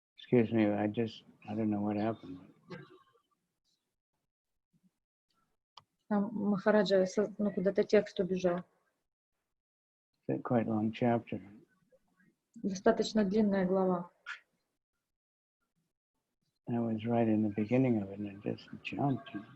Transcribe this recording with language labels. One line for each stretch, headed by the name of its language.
English: Excuse me, I don't know what happened.
Russian: Махараджа, куда-то текст убежал.
English: It's quite a long chapter.
Russian: Достаточно длинная глава.
English: I was right in the beginning of it, and it just jumped.